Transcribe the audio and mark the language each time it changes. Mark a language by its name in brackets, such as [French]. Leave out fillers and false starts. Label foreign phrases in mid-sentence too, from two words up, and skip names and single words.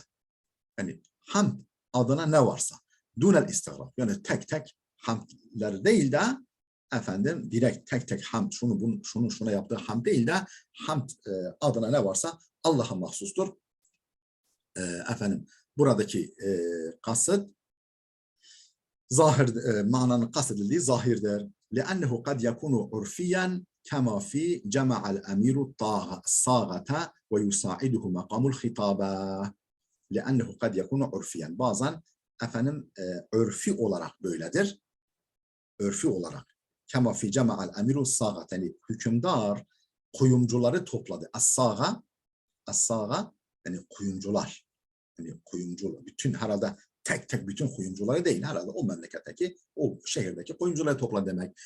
[Turkish] Yani hamd adına ne varsa [Arabic] دون الاستغراق, [Turkish] yani tek hamdler değil de efendim direkt tek tek hamd, şuna yaptığı hamd değil de hamd adına ne varsa Allah'a mahsustur. Efendim buradaki kasıt zahir, mananın kastedildiği zahirdir. [Arabic] لأنه قد يكون عرفيا كما في جمع الأمير الصاغة ويساعده مقام الخطابة. لأنه قد يكون عرفيا. [Turkish] Bazen efendim örfi olarak böyledir. Örfi olarak. [Arabic] كما في جمع الأمير الصاغة. [Turkish] Yani hükümdar kuyumcuları topladı. As-saga yani kuyumcular. Yani kuyumcular. Bütün herhalde tek tek bütün kuyumcuları değil. Herhalde o memleketteki, o şehirdeki kuyumcuları topladı demek.